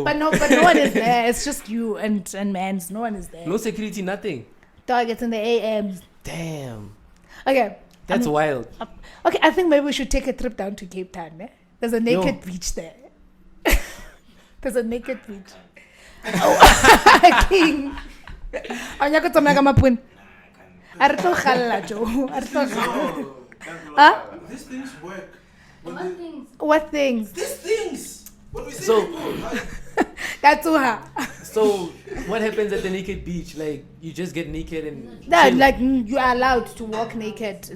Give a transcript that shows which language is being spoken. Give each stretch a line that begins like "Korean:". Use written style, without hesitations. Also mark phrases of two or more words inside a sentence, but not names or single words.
English: But no one is there. It's just you and mans. No one is there. No security, nothing. Dog, it's in the AMs. Damn. Okay. That's wild. Okay, I think maybe we should take a trip down to Cape Town. Eh? There's a naked beach there. There's a naked beach. Oh, King. Anyako tsona ka mapun. A re tlo khalla jo. Huh? These things work. What things? These things. What we say So- before, That's her. So what happens at the naked beach? Like you just get naked and That chill? like you are allowed to walk naked.